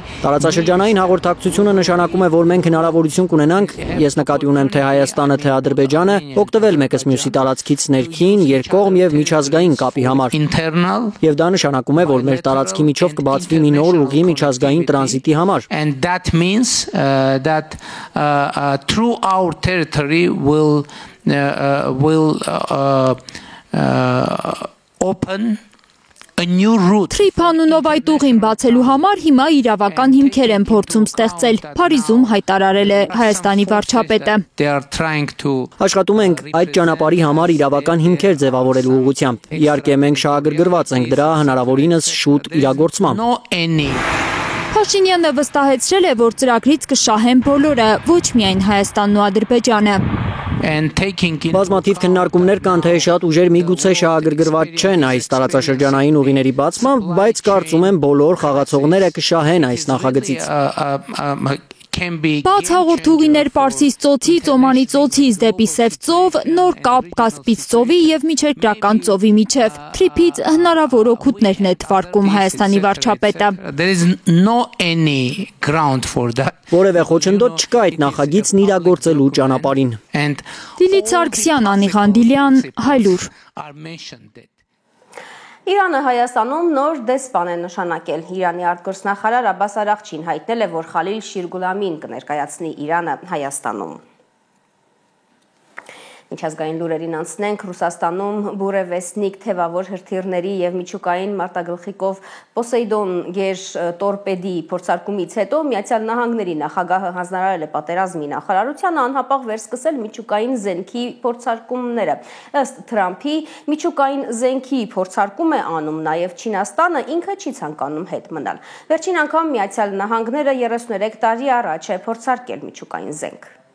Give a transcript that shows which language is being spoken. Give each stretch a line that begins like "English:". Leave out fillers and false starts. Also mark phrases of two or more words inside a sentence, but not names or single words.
Armenian: Տարածաշրջանային հաղորդակցությունը նշանակում է, որ մենք հնարավորություն կունենանք, ես նկատի ունեմ թե Հայաստանը, թե Ադրբեջանը, օգտվել մեկս մյուսի տարածքից ներքին, երկկողմ եւ միջազգային կապի համար։ Եվ դա նշանակում է, որ մեր տարածքի միջով կբացվի մի նոր ուղի միջազգային տրանզիտի համար։
English: And that means that through our territory will open a new route.
Armenian: Trip անունով այդ ուղին բացելու համար հիմա իրավական հիմքեր են փորձում ստեղծել, Փարիզում հայտարարել է Հայաստանի վարչապետը։
English: They are trying to
Armenian: Աշխատում ենք այդ ճանապարհի համար իրավական հիմքեր ձևավորելու ուղղությամբ։ Իհարկե մենք շահագրգռված ենք դրա հնարավորինս շուտ իրագործման։
English: no any.
Armenian: Փաշինյանը վստահեցրել է, որ ծրագրից կշահեն բոլորը, ոչ միայն Հայաստանն ու Ադրբեջանը։
English: And taking in
Armenian: Բազմաթիվ քննարկումներ կան, թե շատ ուժեր միգուցե շահագրգռված չեն այս տարածաշրջանային ուղիների բացմամբ, բայց կարծում եմ բոլոր խաղացողները կշահեն այս նախագծից։ Բաց հաղորդ ուղիներ Պարսից ծոցից, Օմանի ծոցից դեպի Սև ծով, նոր կապ Կասպից ծովի եւ միջերկրական ծովի միջև։ Թրիփից հնարավոր օգուտներն է թվարկում Հայաստանի վարչապետը։
English: There is no any ground for that.
Armenian: Որևէ խոչընդոտ չկա այդ նախագիծն իրագործելու ճանապարհին։
English: And
Armenian: Դիլիթ Սարգսյան, Անիղան Դիլյան, Հայլուր։
English: are mentioned that.
Armenian: Իրանը Հայաստանում նոր դեսպան է նշանակել։ Իրանի արտգործնախարար Աբբաս Արաղչին հայտնել է, որ Խալիլ Շիրգուլամին կներկայացնի Իրանը Հայաստանում։ Միջազգային լուրերին անցնենք, Ռուսաստանում բուրևեսնիկ թևավոր հրթիռների եւ միջուկային մարտագլխիկով Պոսեյդոն գեր տորպեդի փորձարկումից հետո Միացյալ Նահանգների նախագահը հանձնարարել է պատերազմի նախարարությանը անհապաղ վերսկսել միջուկային զենքի փորձարկումները։ Ըստ Թրամփի, միջուկային զենքի փորձարկում է անում նաեւ Չինաստանը, ինքը չի ցանկանում հետ մնալ։ Վերջին անգամ Միացյալ Նահանգները 33 տարի առաջ է փորձարկել միջուկային զենք։